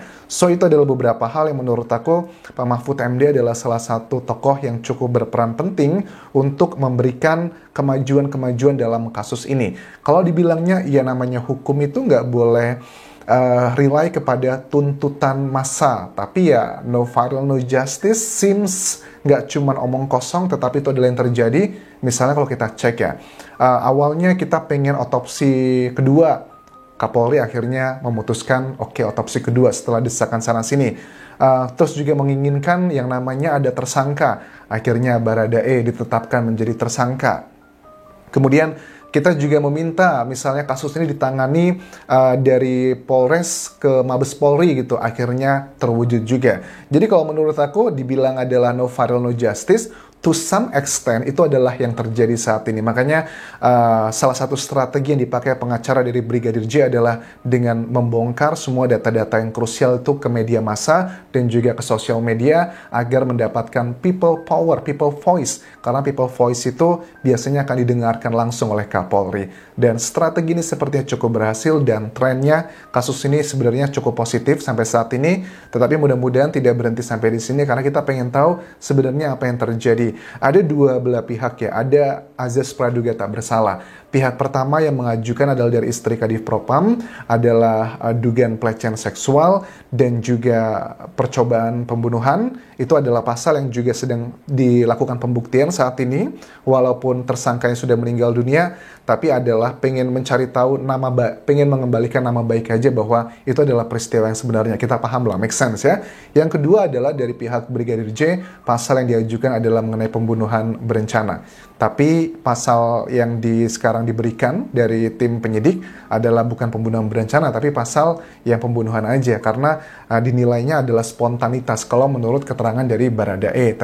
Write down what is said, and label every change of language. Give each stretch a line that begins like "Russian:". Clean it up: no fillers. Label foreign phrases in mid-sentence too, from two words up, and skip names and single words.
Indonesian: So itu adalah beberapa hal yang menurut aku Pak Mahfud MD adalah salah satu tokoh yang cukup berperan penting untuk memberikan kemajuan-kemajuan dalam kasus ini. Kalau dibilangnya ya namanya hukum itu nggak boleh rely kepada tuntutan massa, tapi ya
English: no viral no justice seems
Indonesian: nggak cuma omong kosong, tetapi itu adalah yang terjadi. Misalnya kalau kita cek ya, awalnya kita pengen otopsi kedua, Kapolri akhirnya memutuskan oke, otopsi kedua setelah desakan sana sini. Terus juga menginginkan yang namanya ada tersangka. Akhirnya Baradae ditetapkan menjadi tersangka. Kemudian kita juga meminta misalnya kasus ini ditangani dari Polres ke Mabes Polri gitu. Akhirnya terwujud juga. Jadi kalau menurut aku dibilang adalah
English: no viral no justice, to some extent
Indonesian: itu adalah yang terjadi saat ini. Makanya salah satu strategi yang dipakai pengacara dari Brigadir J adalah dengan membongkar semua data-data yang krusial itu ke media massa dan juga ke sosial media agar mendapatkan
English: people power, people voice.
Indonesian: Karena
English: people voice
Indonesian: itu biasanya akan didengarkan langsung oleh Kapolri. Dan strategi ini sepertinya cukup berhasil dan trennya kasus ini sebenarnya cukup positif sampai saat ini. Tetapi mudah-mudahan tidak berhenti sampai di sini karena kita pengen tahu sebenarnya apa yang terjadi. Ada dua belah pihak ya, ada azas praduga tak bersalah. Pihak pertama yang mengajukan adalah dari istri Kadif Propam, adalah dugaan pelecehan seksual dan juga percobaan pembunuhan. Itu adalah pasal yang juga sedang dilakukan pembuktian saat ini, walaupun tersangkanya sudah meninggal dunia, tapi adalah pengen mencari tahu pengen mengembalikan nama baik aja bahwa itu adalah peristiwa yang sebenarnya. Kita paham lah,
English: make sense
Indonesian: ya. Yang kedua adalah dari pihak Brigadir J, pasal yang diajukan adalah mengenai pembunuhan berencana. Tapi pasal yang sekarang diberikan dari tim penyidik adalah bukan pembunuhan berencana, tapi pasal yang pembunuhan aja, karena dinilainya adalah spontanitas kalau menurut keterangan dari Baradae.